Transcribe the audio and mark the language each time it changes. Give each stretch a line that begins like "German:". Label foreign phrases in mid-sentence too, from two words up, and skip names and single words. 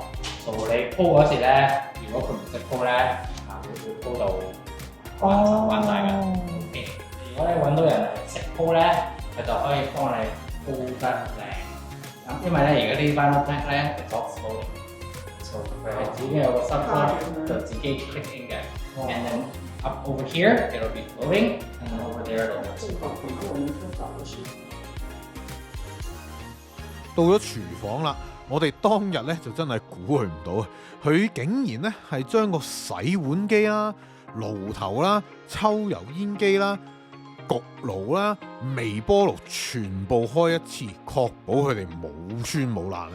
Cantonese: 所以你鋪嗰時咧，如果佢唔識鋪咧，會鋪到彎晒㗎。如果你揾到人識鋪咧，佢就可以幫你鋪得靚。咁因為咧，而家呢班屋咧係
English: soft flooring，
Cantonese: 佢係自己有個 subfloor 就自己
English: click in
Cantonese: 嘅。
English: And then up over here it'll be floating, and then over there it'll be
Cantonese: 到咗廚房啦，我哋當日咧就真係估佢唔到啊！佢竟然咧係將個洗碗機啦、爐頭啦、抽油煙機啦、焗爐啦、微波爐全部開一次，確保佢哋冇穿冇爛啊！